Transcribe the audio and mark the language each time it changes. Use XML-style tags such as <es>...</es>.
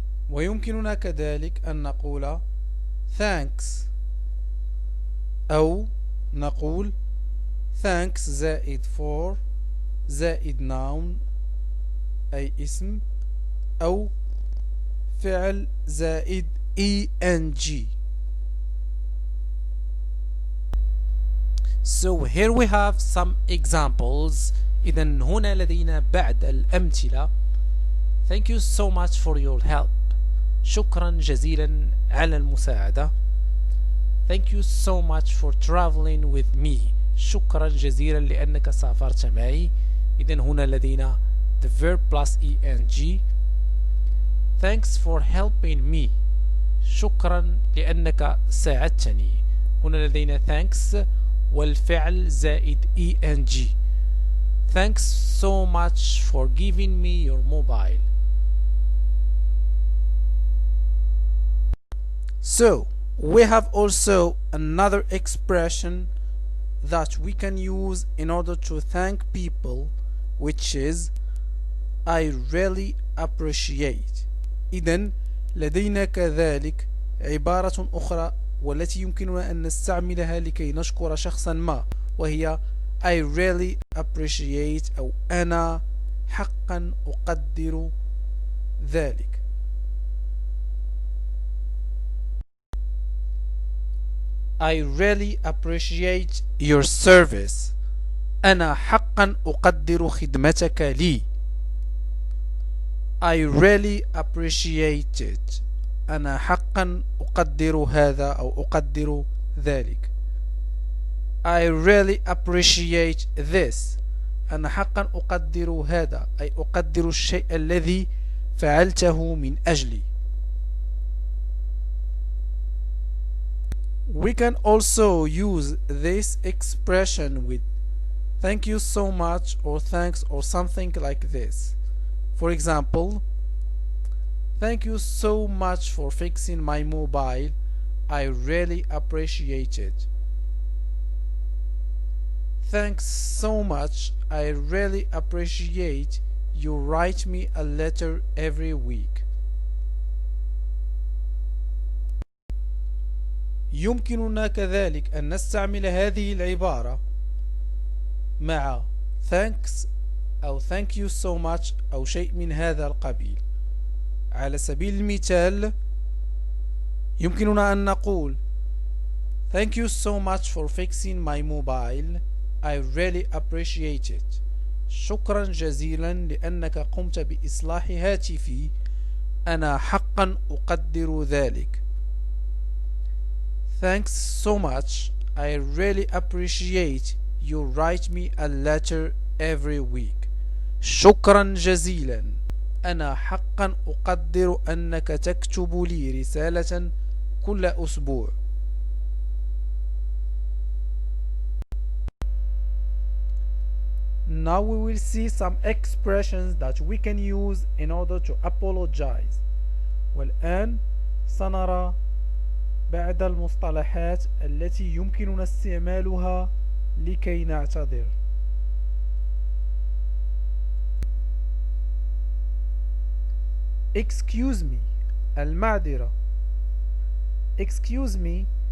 <ar>ويمكننا كذلك أن نقول thanks أو نقول thanks زائد for زائد noun أي اسم أو فعل زائد ing.</ar> <en>So here we have some examples.</en> <ar>إذن هنا لدينا بعض الأمثلة.</ar> <en>Thank you so much for your help.</en> <ar>شكرا جزيلا على المساعدة.</ar> <en>Thank you so much for traveling with me.</en> <ar>شكرا جزيلا لأنك سافرت معي. إذن هنا لدينا</ar> <en>the verb plus ing. Thanks for helping me.</en> <ar>شكرا لأنك ساعدتني. هنا لدينا thanks والفعل زائد ing.</ar> <en>Thanks so much for giving me your mobile. So we have also another expression that we can use in order to thank people, which is I really appreciate.</en> <ar>إذن لدينا كذلك عبارة أخرى والتي يمكننا أن نستعملها لكي نشكر شخصا ما، وهي</ar> <en>I really appreciate</en> <ar>أو أنا حقا أقدر ذلك.</ar> <en>I really appreciate your service.</en> <ar>أنا حقا أقدر خدمتك لي.</ar> <en>I really appreciate it.</en> <ar>أنا حقا أقدر هذا أو أقدر ذلك.</ar> <en>I really appreciate this.</en> <ar>أنا حقا أقدر هذا أي أقدر الشيء الذي فعلته من أجلي.</ar> <en>We can also use this expression with thank you so much or thanks or something like this. For example, thank you so much for fixing my mobile. I really appreciate it. Thanks so much. I really appreciate you write me a letter every week.</en> <ar>يمكننا كذلك أن نستعمل هذه العبارة مع thanks أو</ar> <en>thank you so much</en> <ar>أو شيء من هذا القبيل. على سبيل المثال يمكننا أن نقول</ar> <en>thank you so much for fixing my mobile. I really appreciate it.</en> <ar>شكرا جزيلا لأنك قمت بإصلاح هاتفي. أنا حقا أقدر ذلك.</ar> <en>Thanks so much. I really appreciate you write me a letter every week.</en> <ar>شكرا جزيلا. أنا حقا أقدر أنك تكتب لي رسالة كل أسبوع.</ar> <en>Now we will see some expressions that we can use in order to apologize.</en> <ar>والآن سنرى بعض المصطلحات التي يمكننا استعمالها لكي نعتذر.</ar> <en>Excuse me.</en> <ar>المعذرة.</ar> <en>Excuse me.</en>